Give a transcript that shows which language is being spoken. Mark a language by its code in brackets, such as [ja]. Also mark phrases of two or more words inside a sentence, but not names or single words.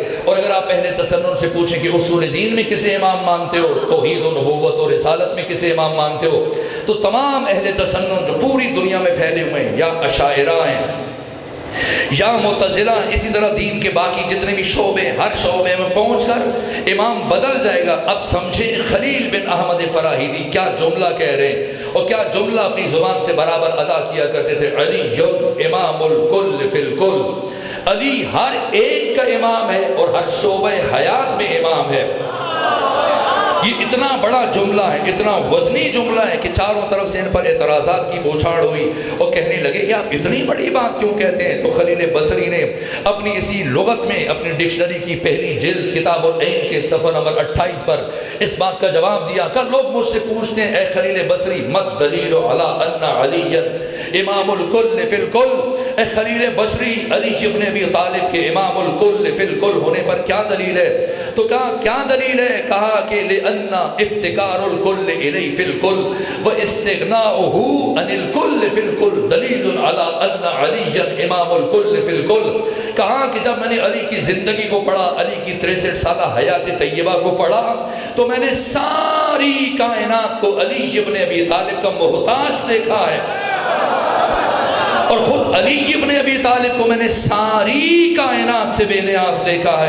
[ur] اور اگر آپ اہل تسنن سے پوچھیں کہ اصول دین میں کسے امام مانتے ہو، توحید و نبوت اور رسالت میں کسے امام مانتے ہو، تو تمام اہل تسنن جو پوری دنیا میں پھیلے ہوئے ہیں، یا اشاعرہ ہیں یا معتزلہ، اسی طرح دین کے باقی جتنے بھی شعبے، ہر شعبے میں پہنچ کر امام بدل جائے گا۔ اب سمجھیں خلیل بن احمد فراہیدی کیا جملہ کہہ رہے ہیں اور کیا جملہ اپنی زبان سے برابر ادا کیا کرتے تھے۔ [ar] علی امام الکل فی الکل، [ur] علی ہر ایک کا امام ہے اور ہر شعبہ حیات میں امام ہے۔ یہ اتنا بڑا جملہ ہے، اتنا وزنی جملہ ہے کہ چاروں طرف سے ان پر اعتراضات کی بوچھاڑ ہوئی اور کہنے لگے یہ آپ اتنی بڑی بات کیوں کہتے ہیں؟ تو خلیل بصری نے اپنی اسی لغت میں اپنی ڈکشنری کی پہلی جلد کتاب العین کے صفحہ نمبر 28 پر اس بات کا جواب دیا۔ کہ لوگ مجھ سے پوچھتے ہیں اے خلیل بصری [ar] مد دلیل علی ان علی امام الکل فی الکل، [ur] اے خلیل بصری علی ابن ابی طالب کے [ar] امام الکل فی الکل [ur] ہونے پر کیا دلیل ہے؟ تو کہا کیا دلیل ہے؟ کہا کہ [ar] لأن افتقار الکل الیہ فی الکل و استغناؤہ عن الکل فی الکل دلیل علی ان علی امام الکل فی الکل۔ [ur] کہا کہ جب میں نے علی کی زندگی کو پڑھا، علی کی 63 سالہ حیات طیبہ کو پڑھا، تو میں نے ساری کائنات کو علی ابن ابی طالب کا محتاج دیکھا ہے۔ اور خود علی ابن ابی طالب کو میں نے ساری کائنات سے بے نیاز دیکھا ہے۔